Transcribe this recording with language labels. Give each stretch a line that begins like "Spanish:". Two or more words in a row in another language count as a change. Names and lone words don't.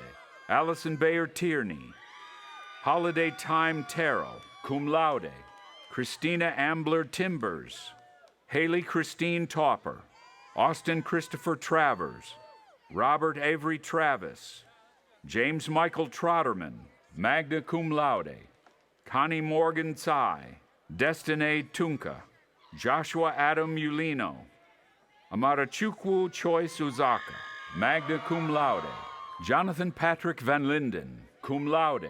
English: Allison Bayer Tierney. Holiday Time Terrell,
Latin: cum laude.
English: Christina Ambler Timbers. Haley Christine Topper. Austin Christopher Travers. Robert Avery Travis. James Michael Trotterman,
Latin: magna cum laude.
English: Connie Morgan Tsai. Destiny Tunka. Joshua Adam Ulino. Amarachukwu Choi Suzaka,
Latin: magna cum laude.
English: Jonathan Patrick Van Linden,
Latin: cum laude.